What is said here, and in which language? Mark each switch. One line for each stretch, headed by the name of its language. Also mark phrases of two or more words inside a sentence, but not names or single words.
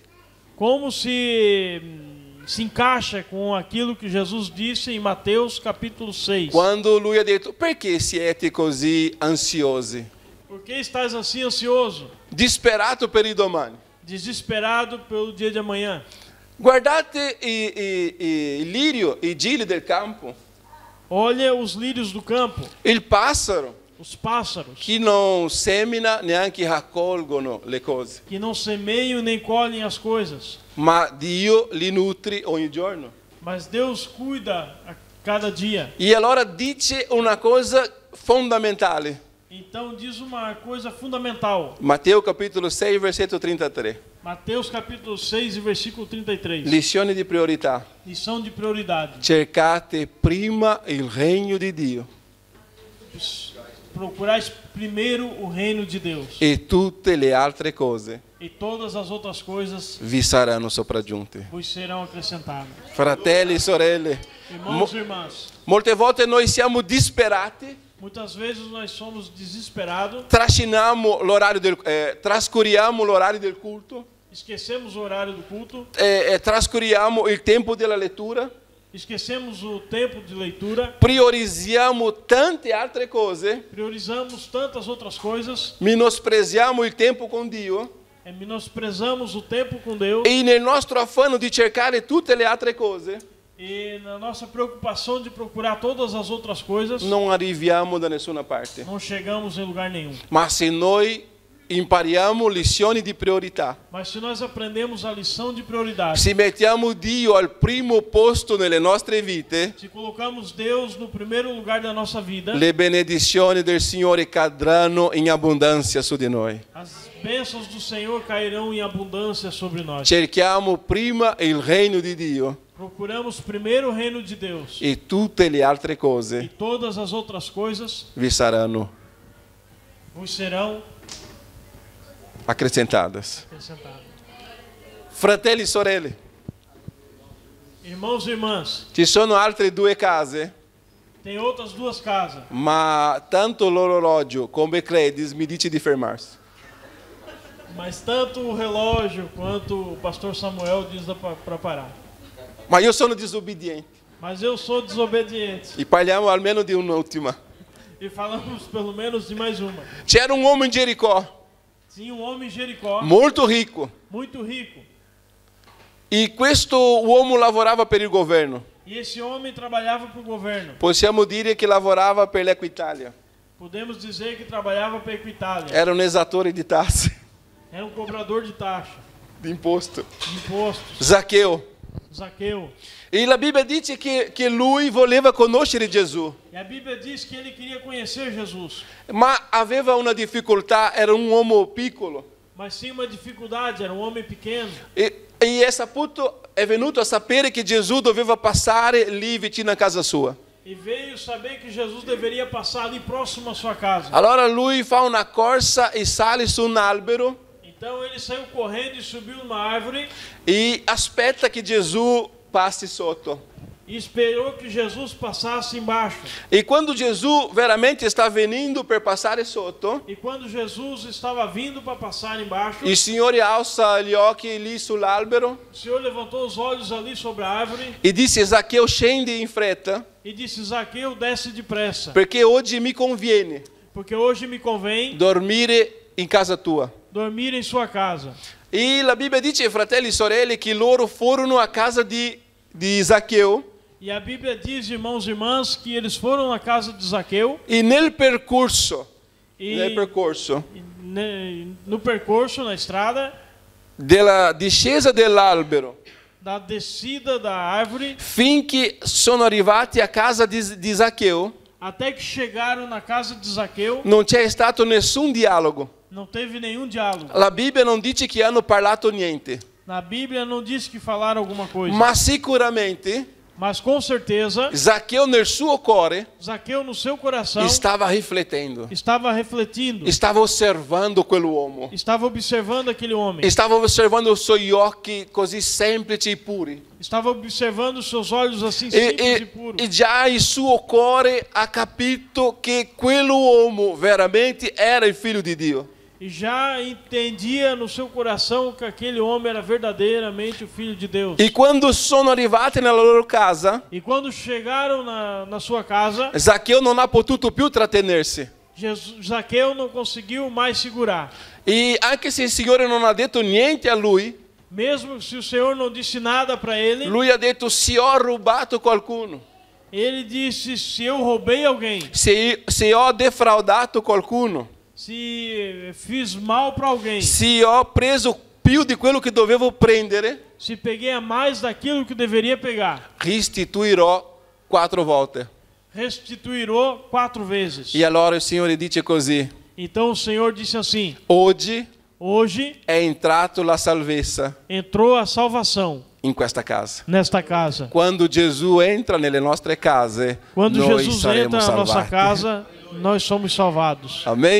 Portuguese: Como se encaixa com aquilo que Jesus disse em Mateus capítulo 6.
Italian: Quando lui ha detto, perché siete così ansiosi?
Portuguese: Por que estás assim ansioso?
Italian: Disperato per il domani?
Portuguese: Desesperado pelo dia de amanhã?
Italian: Guardate i lirio, i gili del campo,
Portuguese: Olha os lírios do campo,
Italian: il passero,
Portuguese: os pássaros,
Italian: che non semina neanche raccolgono le cose,
Portuguese: que não semeiam nem colhem as coisas.
Italian: ma Dio li nutre ogni giorno.
Portuguese: Mas Deus cuida a cada dia.
Italian: E allora dice una cosa fondamentale.
Portuguese: Então diz uma coisa fundamental.
Italian: Matteo capitolo 6, versetto 33.
Portuguese: Mateus capítulo 6 e versículo 33.
Italian: Lizione di priorità.
Portuguese: Lição de prioridade.
Italian: Cercate prima il regno di Dio
Portuguese: Procurais primeiro o reino de Deus.
Italian: e tutte le altre cose
Portuguese: E todas as outras coisas
Italian: vi saranno sopraggiunte.
Portuguese: vos serão acrescentadas.
Italian: Fratelli e sorelle,
Portuguese: Irmãos e irmãs,
Italian: molte volte noi siamo disperati,
Portuguese: muitas vezes nós somos desesperados,
Italian: trascuriamo l'orario del culto,
Portuguese: esquecemos o horário do culto,
Italian: trascuriamo il tempo della lettura,
Portuguese: esquecemos o tempo de leitura,
Italian: priorizziamo tante altre cose,
Portuguese: priorizamos tantas outras coisas,
Italian: menospreziamo il tempo con Dio
Portuguese: menosprezamos o tempo com Deus
Italian: e nel nostro affanno di cercare tutte le altre cose
Portuguese: e na nossa preocupação de procurar todas as outras coisas,
Italian: non arriviamo da nessuna parte.
Portuguese: não chegamos em lugar nenhum.
Italian: Ma se noi impariamo lezioni di priorità,
Portuguese: Mas se nós aprendemos a lição de prioridade,
Italian: se mettiamo Dio al primo posto nelle nostre vite,
Portuguese: se colocamos Deus no primeiro lugar da nossa vida,
Italian: le benedizioni del Signore cadranno in abbondanza su di noi.
Portuguese: as bênçãos do Senhor cairão em abundância sobre nós.
Italian: Cerchiamo prima il regno di Dio
Portuguese: Procuramos primeiro o reino de Deus
Italian: e tutte le altre
Portuguese: e
Italian: cose
Portuguese: todas as outras coisas
Italian: vi saranno
Portuguese: vos serão acrescentadas. acrescentado.
Italian: Fratelli e sorelle,
Portuguese: Irmãos e irmãs,
Italian: ci sono altre 2 case,
Portuguese: tem outras 2 casas,
Italian: ma tanto l'orologio come Credis mi dice di fermarsi.
Portuguese: mas tanto o relógio quanto o pastor Samuel diz para parar.
Italian: Ma io sono disobbediente.
Portuguese: Mas eu sou desobediente.
Italian: E parliamo almeno di un'ultima.
Portuguese: E falamos pelo menos de mais uma.
Italian: C'era un uomo in Jericò,
Portuguese: Tinha um homem em Jericó,
Italian: molto ricco,
Portuguese: muito rico.
Italian: e questo uomo lavorava per il governo.
Portuguese: E esse homem trabalhava para o governo.
Italian: Possiamo dire che lavorava per l'Equitalia.
Portuguese: Podemos dizer que trabalhava para a Equitália.
Italian: Era un esattore di tasse,
Portuguese: Era um cobrador de taxa,
Italian: di imposto.
Portuguese: de impostos.
Italian: Zaccheo.
Portuguese: Zaqueu.
Italian: E la Bibbia dice che lui voleva conoscere Gesù,
Portuguese: E a Bíblia diz que ele queria conhecer Jesus.
Italian: ma aveva una difficoltà, era un uomo piccolo.
Portuguese: Mas tinha uma dificuldade, era um homem pequeno.
Italian: E è venuto a sapere che Gesù doveva passare lì vicino a casa sua.
Portuguese: E veio saber que Jesus deveria passar ali próximo à sua casa.
Italian: Allora lui fa una corsa e sale su un albero
Portuguese: Então ele saiu correndo e subiu numa árvore
Italian: e aspetta che Gesù passi sotto.
Portuguese: e esperou que Jesus passasse embaixo.
Italian: E quando Gesù veramente sta venendo per passare sotto,
Portuguese: E quando Jesus estava vindo para passar embaixo,
Italian: il Signore alza gli occhi lì sull'albero
Portuguese: o Senhor levantou os olhos ali sobre a árvore
Italian: e disse: Zaccheo, scendi in fretta,
Portuguese: e disse: Zaqueu, desce depressa,
Italian: perché oggi mi conviene
Portuguese: porque hoje me convém
Italian: dormire in casa tua.
Portuguese: dormir em sua casa.
Italian: E la Bibbia dice, fratelli e sorelle, che loro furono a casa di Zaccheo
Portuguese: E a Bíblia diz, irmãos e irmãs, que eles foram na casa de Zaqueu
Italian: e nel percorso,
Portuguese: e no percurso, na estrada,
Italian: della discesa dell'albero,
Portuguese: da descida da árvore,
Italian: finché sono arrivati a casa di Zaccheo,
Portuguese: até que chegaram na casa de Zaqueu,
Italian: non c'è stato nessun dialogo.
Portuguese: não teve nenhum diálogo.
Italian: La Bibbia non dice che hanno parlato niente,
Portuguese: Na Bíblia não diz que falaram alguma coisa,
Italian: ma sicuramente
Portuguese: mas com certeza,
Italian: Zaccheo nel suo cuore
Portuguese: Zaqueu no seu coração
Italian: stava riflettendo,
Portuguese: estava refletindo,
Italian: stava osservando quell'uomo,
Portuguese: estava observando aquele homem,
Italian: stava osservando i suoi occhi così semplici e puri.
Portuguese: estava observando os seus olhos assim simples e puros.
Italian: E già il suo cuore ha capito che quell'uomo veramente era il figlio di Dio.
Portuguese: E já entendia no seu coração que aquele homem era verdadeiramente o Filho de Deus.
Italian: E quando sono arrivati nella loro casa,
Portuguese: E quando chegaram na sua casa,
Italian: Zaccheo non ha potuto più trattenersi.
Portuguese: Zaqueu não conseguiu mais segurar.
Italian: E anche se il Signore non ha detto niente a lui,
Portuguese: Mesmo se o Senhor não disse nada para ele,
Italian: lui ha detto: se ho rubato qualcuno,
Portuguese: ele disse: se eu roubei alguém,
Italian: se ho defraudato qualcuno,
Portuguese: se fiz mal para alguém,
Italian: se ho preso più di quello che dovevo prendere,
Portuguese: se peguei a mais daquilo que deveria pegar,
Italian: restituirò 4 volte.
Portuguese: restituirò 4 vezes.
Italian: E allora il Signore dice così:
Portuguese: Então o Senhor disse assim:
Italian: oggi
Portuguese: hoje
Italian: è entrato la salvezza
Portuguese: entrou a salvação
Italian: in questa casa.
Portuguese: nesta casa.
Italian: Quando Gesù entra nelle nostre case,
Portuguese: Quando
Italian: noi
Portuguese: Jesus
Italian: saremo
Portuguese: entra na nossa
Italian: salvati.
Portuguese: casa, nós somos salvados. Amém?